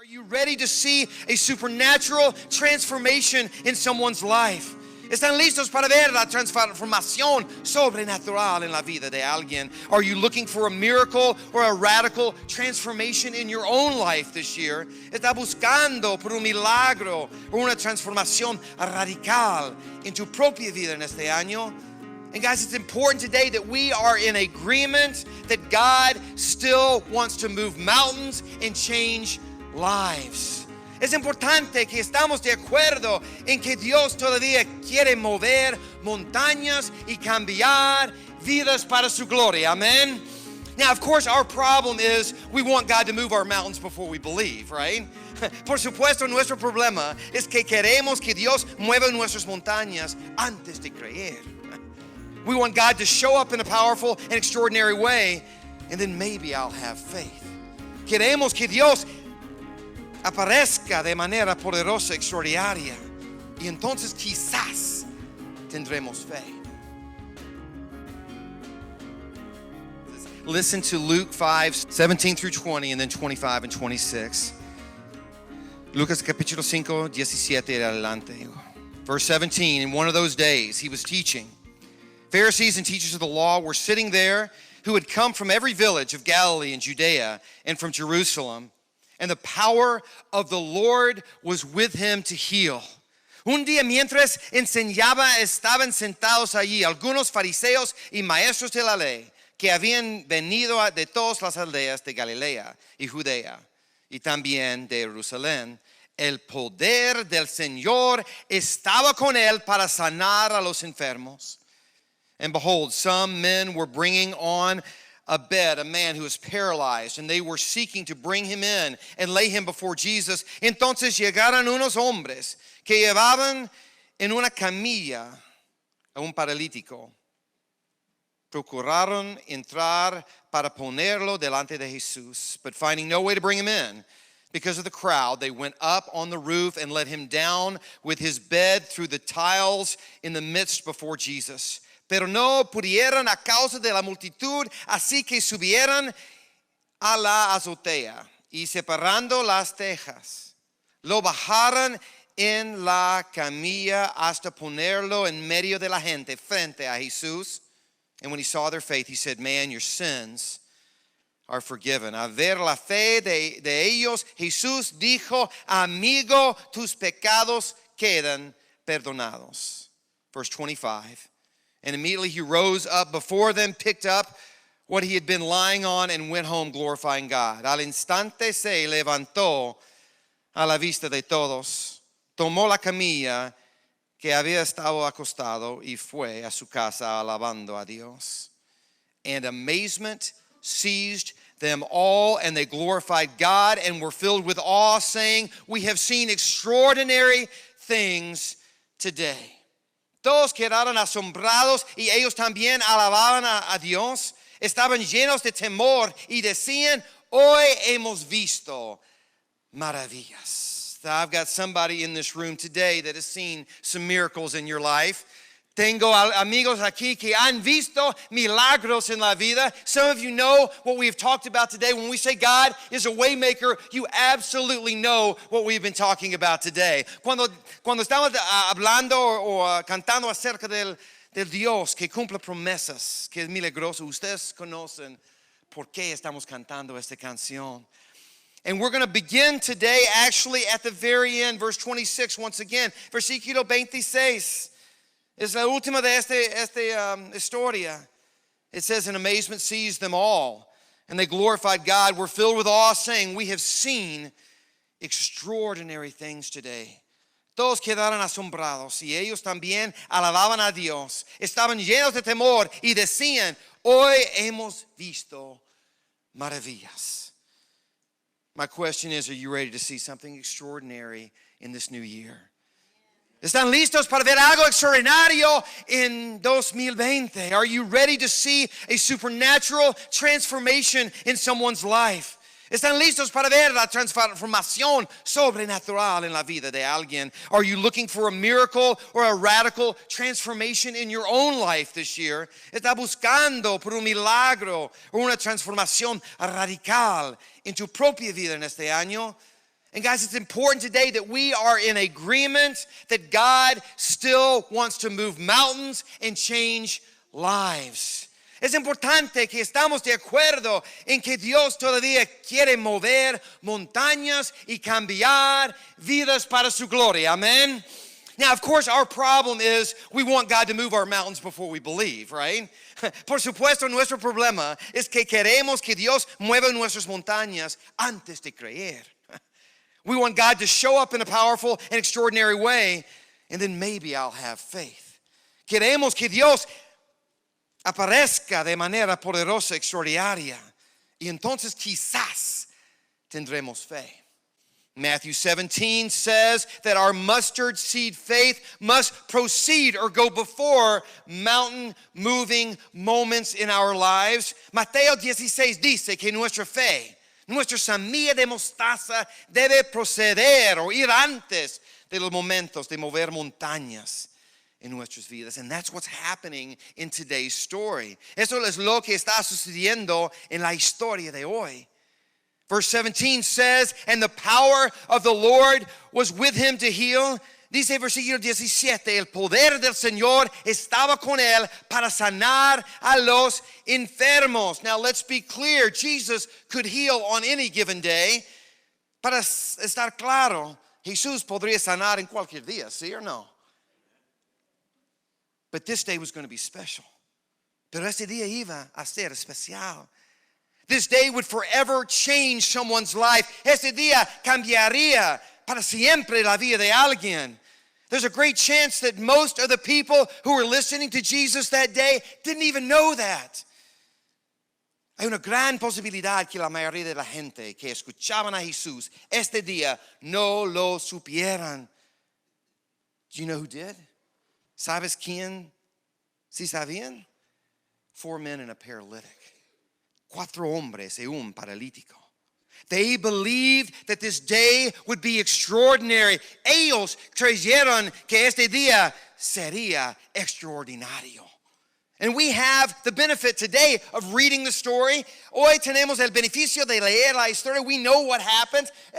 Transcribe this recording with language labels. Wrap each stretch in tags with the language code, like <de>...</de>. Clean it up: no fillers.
<en>you ready to see a supernatural transformation in someone's life?</en> <es>¿Están listos para ver la transformación sobrenatural en la vida de alguien?</es> <en>Are you looking for a miracle or a radical transformation in your own life this year?</en> <es>¿Está buscando por un milagro o una transformación radical en tu propia vida en este año?</es> <en>And guys, it's important today that we are in agreement that God still wants to move mountains and change lives.</en> <es>Es importante que estamos de acuerdo en que Dios todavía quiere mover montañas y cambiar vidas para su gloria.</es> <en>Amen. Now, of course, our problem is we want God to move our mountains before we believe, right?</en> <es>Por supuesto, nuestro problema es que queremos que Dios mueva nuestras montañas antes de creer.</es> <en>We want God to show up in a powerful and extraordinary way, and then maybe I'll have faith.</en> <es>Queremos que Dios aparezca de manera poderosa, extraordinaria, y entonces quizás tendremos fe.</es> <en>Listen to Luke 5:17 through 20, and then 25 and 26.</en> <es>Lucas capítulo 5, 17 adelante.</es> <en>Verse 17, in one of those days he was teaching. Pharisees and teachers of the law were sitting there who had come from every village of Galilee and Judea and from Jerusalem. And the power of the Lord was with him to heal.</en> <es>Un día mientras enseñaba estaban sentados allí algunos fariseos y maestros de la ley que habían venido de todas las aldeas de Galilea y Judea y también de Jerusalén. El poder del Señor estaba con él para sanar a los enfermos.</es> <en>And behold, some men were bringing on a bed a man who was paralyzed, and they were seeking to bring him in and lay him before Jesus.</en> <es>Entonces llegaron unos hombres que llevaban en una camilla a un paralítico. Procuraron entrar para ponerlo delante de Jesús,</es> <en>but finding no way to bring him in because of the crowd, they went up on the roof and let him down with his bed through the tiles in the midst before Jesus.</en> <es>Pero no pudieron a causa de la multitud, así que subieron a la azotea y separando las tejas, lo bajaron en la camilla hasta ponerlo en medio de la gente frente a Jesús.</es> <en>And when he saw their faith, he said, man, your sins are forgiven.</en> <es>A ver la fe de ellos, Jesús dijo, amigo, tus pecados quedan perdonados.</es> <en>Verse 25. And immediately he rose up before them, picked up what he had been lying on, and went home glorifying God.</en> <es>Al instante se levantó a la vista de todos, tomó la camilla que había estado acostado y fue a su casa alabando a Dios.</es> <en>And amazement seized them all, and they glorified God and were filled with awe, saying, we have seen extraordinary things today.</en> <es>Todos quedaron asombrados y ellos también alababan a Dios. Estaban llenos de temor y decían, hoy hemos visto maravillas.</es> <en>I've got somebody in this room today that has seen some miracles in your life.</en> <es>Tengo amigos aquí que han visto milagros en la vida.</es> <en>Some of you know what we've talked about today. When we say God is a way maker, you absolutely know what we've been talking about today.</en> <es>Cuando estamos hablando o cantando acerca del Dios que cumple promesas, que es milagroso, ustedes conocen por qué estamos cantando esta canción.</es> <en>And we're going to begin today actually at the very end, verse 26 once again.</en> <es>Versículo 26. Es la última de esta historia.</es> <en>It says, in amazement seized them all, and they glorified God, were filled with awe, saying, we have seen extraordinary things today.</en> <es>Todos quedaron asombrados, y ellos también alababan a Dios. Estaban llenos de temor, y decían, hoy hemos visto maravillas.</es> <en>My question is, are you ready to see something extraordinary in this new year?</en> <es>¿Están listos para ver algo extraordinario en 2020?</es> <en>Are you ready to see a supernatural transformation in someone's life?</en> <es>¿Están listos para ver la transformación sobrenatural en la vida de alguien?</es> <en>Are you looking for a miracle or a radical transformation in your own life this year?</en> <es>¿Está buscando por un milagro o una transformación radical en tu propia vida en este año?</es> <en>And guys, it's important today that we are in agreement that God still wants to move mountains and change lives.</en> <es>Es importante que estamos de acuerdo en que Dios todavía quiere mover montañas y cambiar vidas para su gloria.</es> <en>Amen. Now, of course, our problem is we want God to move our mountains before we believe, right?</en> <es>Por supuesto, nuestro problema es que queremos que Dios mueva nuestras montañas antes de creer.</es> <en>We want God to show up in a powerful and extraordinary way, and then maybe I'll have faith.</en> <es>Queremos que Dios aparezca de manera poderosa, extraordinaria, y entonces quizás tendremos fe.</es> <en>Matthew 17 says that our mustard seed faith must proceed or go before mountain moving moments in our lives.</en> <es>Mateo 16 dice que nuestra fe, nuestra semilla de mostaza debe proceder o ir antes de los momentos de mover montañas en nuestras vidas.</es> <en>And that's what's happening in today's story.</en> <es>Eso es lo que está sucediendo en la historia de hoy.</es> <en>Verse 17 says, and the power of the Lord was with him to heal.</en> <es>Dice versículo 17, el poder del Señor estaba con él para sanar a los enfermos.</es> <en>Now let's be clear, Jesus could heal on any given day.</en> <es>Para estar claro, Jesús podría sanar en cualquier día, ¿sí or no?</es> <en>But this day was going to be special.</en> <es>Pero este día iba a ser especial.</es> <en>This day would forever change someone's life.</en> <es>Este día cambiaría para siempre la vida de alguien.</es> <en>There's a great chance that most of the people who were listening to Jesus that day didn't even know that.</en> <es>Hay una gran posibilidad que la mayoría de la gente que escuchaban a Jesús este día no lo supieran.</es> <en>Do you know who did?</en> <es>¿Sabes quién sí sabían?</es> <en>4 men and a paralytic.</en> <es>4 hombres y un paralítico.</es> <en>They believed that this day would be extraordinary.</en> <es>Ellos creyeron que este día sería extraordinario.</es> <en>And we have the benefit today of reading the story.</en> <es>Hoy tenemos el beneficio de leer la historia.</es> <en>We know what happened.</en>